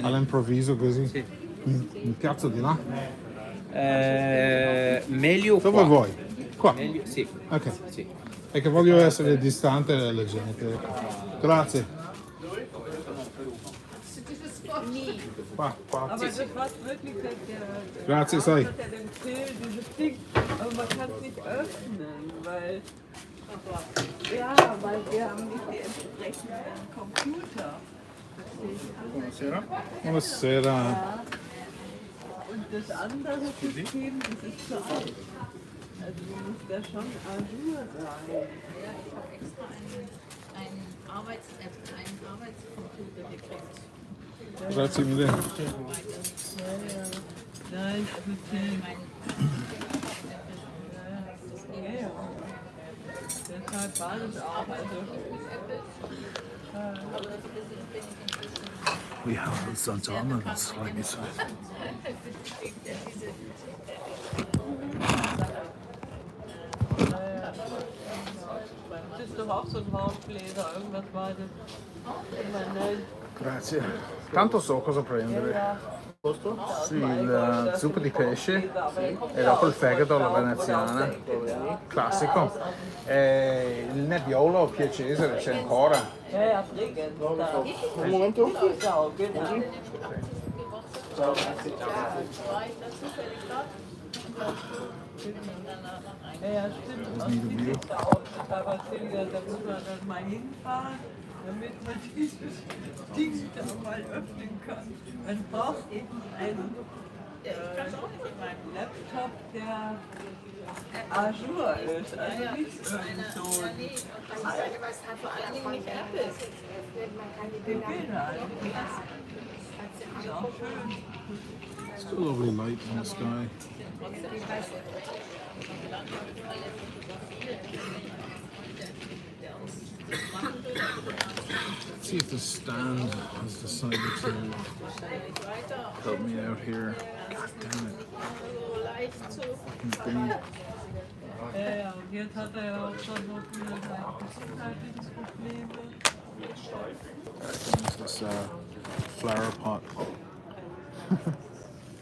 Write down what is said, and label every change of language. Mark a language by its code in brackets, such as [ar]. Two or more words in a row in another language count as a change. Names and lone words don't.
[it] All'improvviso così. Sì. Mi piazzo di là. Meglio Dove qua. vuoi? Qua? Meglio, sì. Ok. Sì. È che voglio essere distante dalla gente. Grazie. Qua. [de] Aber das war wirklich der [it] Grazie, sai. [de] hat er den Grill, dieses Ding, aber man kann es nicht öffnen, weil wir haben nicht die entsprechenden Computer. [it] Buonasera. Buonasera. [de] Und das andere System, das ist zu alt. Also muss da schon Azure sein. Ja, ich habe extra einen Arbeitscomputer gekriegt. [it] Grazie mille. [de] Nein, speziell. Ja. Deshalb war das auch. [en] We have some salmon, [de] das freut mich so. Das ist doch auch so ein Hautbläser, irgendwas war das. [it] Grazie. Tanto so cosa prendere. Sì, il zuppa di pesce e dopo il fegato alla veneziana, classico. E il nebbiolo piacese c'è ancora. [de] Ja, dringend. [it] Un momento. [de] Ja, genau. Ja, stimmt. Und wie sieht's aus? Aber Silvia, da muss man dann mal hinfahren, damit man dieses Ding da mal öffnen kann. Man braucht eben einen Laptop, der Azure ist. Also nicht irgend so Vor allen Dingen nicht Apple. die Bilder. Das ist auch schön. [en] Still lovely light in the sky. Let's see if the stand has decided to help me out here. God damn it. Fucking thing. [de] Ja, und jetzt hat er ja auch schon noch wieder seine gesundheitlichen Probleme. [en] Use this flower pot.